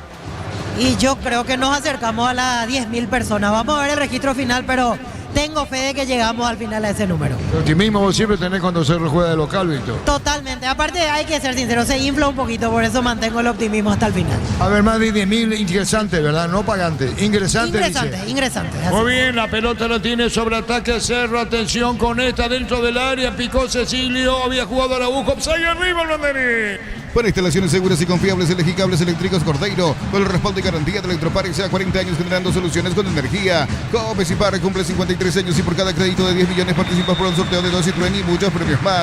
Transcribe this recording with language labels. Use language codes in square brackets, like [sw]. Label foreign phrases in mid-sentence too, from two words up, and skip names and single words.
[es] Y yo creo que nos acercamos a las 10.000 personas. Vamos a ver el registro final, pero tengo fe de que llegamos al final a ese número. El optimismo vos siempre tenés cuando se juega de local, Víctor. Totalmente. Aparte, hay que ser sincero, se infla un poquito, por eso mantengo el optimismo hasta el final. A ver, más de 10.000 ingresantes, ¿verdad? No pagantes. Ingresantes. Ingresantes. Muy bien, la pelota la tiene sobre ataque Cerro. Atención con esta dentro del área. Picó Cecilio. Había jugado Araujo. Ahí arriba el banderín. Para instalaciones seguras y confiables, elegí Cables Eléctricos Cordeiro. Con el respaldo y garantía de Electropar, sea 40 años generando soluciones con energía. Comecipar cumple 53 años y por cada crédito de 10 millones participas por un sorteo de 2 Citroën y muchos premios más.